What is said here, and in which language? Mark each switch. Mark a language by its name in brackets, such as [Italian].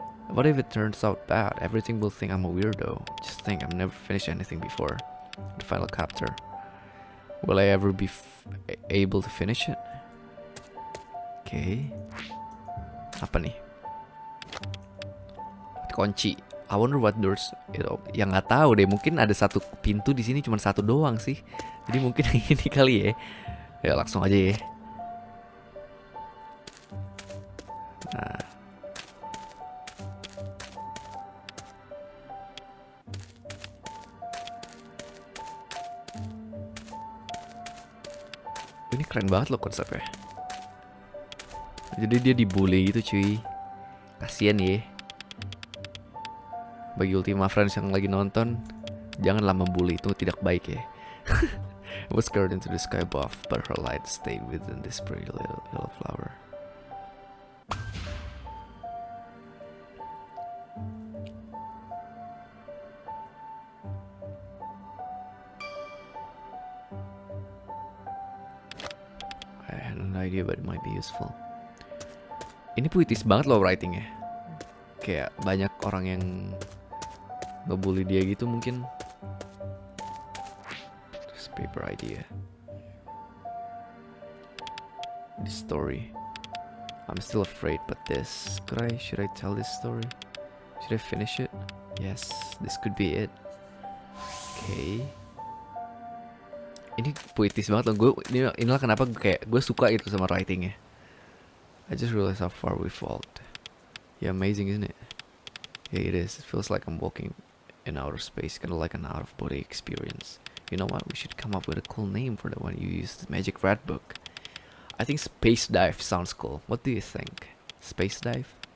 [English] What if it turns out bad? Everything will think I'm a weirdo. Just think, I've never finished anything before. The final chapter. Will I ever be able to finish it? Okay. [Indonesian] Apa nih? [English] Kunci. I wonder what doors it open. [Indonesian] Yang nggak tahu deh. Mungkin ada satu pintu di sini, cuma satu doang sih. Jadi mungkin ini kali ya. Ya langsung aja ya. Nah. Ini keren banget loh konsepnya. Jadi dia dibully gitu cuy. Kasian ya. Bagi Ultima Friends yang lagi nonton, janganlah membuli, itu tidak baik ya. [English] It was scared into the sky above, but her light stayed within this pretty little yellow flower. I had an idea, but it might be useful. [Indonesian] Ini puitis banget loh writingnya. Kayak banyak orang yang ngebully dia gitu mungkin. [English] Just paper idea. this story. I'm still afraid, but should I tell this story? Should I finish it? Yes, this could be it. Okay. [Indonesian] Ini puitis banget loh. Inilah kenapa gue suka itu sama writingnya. [English] I just realized how far we fall. Yeah, amazing, isn't it? Yeah, it is. It feels like I'm walking in outer space, kind of like an out-of-body experience. You know what? We should come up with a cool name for the one you used, Magic Red Book. I think Space Dive sounds cool. What do you think? Space Dive?